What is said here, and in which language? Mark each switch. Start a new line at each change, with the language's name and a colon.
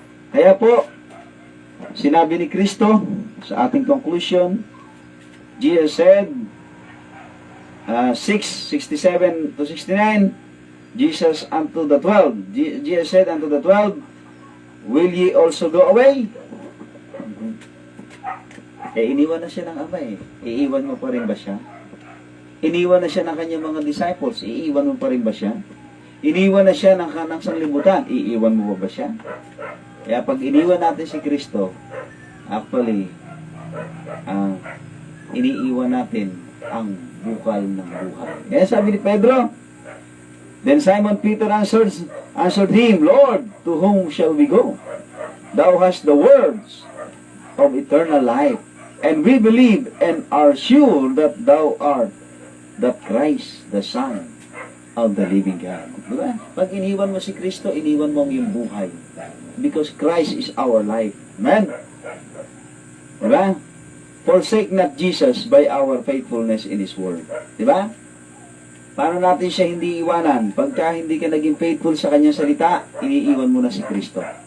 Filipino: Kaya po, sinabi ni Kristo sa ating conclusion,
English: Jesus said, 6:67 to 69, Jesus unto the 12. Jesus said unto the 12, will ye also go away?
Filipino: Iniwan na siya ng Ama Iiwan mo pa rin ba siya? Iniwan na siya ng kanyang mga disciples. Iiwan mo pa rin ba siya? Iniwan na siya ng kanang sanglibutan. Iiwan mo ba siya? Kaya pag iniwan natin si Kristo, actually, iniiwan natin ang bukal ng buhay. Kaya sabi ni Pedro,
English: then Simon Peter answered him, Lord, to whom shall we go? Thou hast the words of eternal life, and we believe and are sure that thou art the Christ, the Son of the living God.
Filipino: Diba? Pag iniwan mo si Kristo, iniwan mo yung buhay.
English: Because Christ is our life.
Filipino: Amen? Diba?
English: Forsake not Jesus by our faithfulness in His Word.
Filipino: Diba? Paano natin siya hindi iwanan? Pagka hindi ka naging faithful sa kanyang salita, iniiwan mo na si Kristo.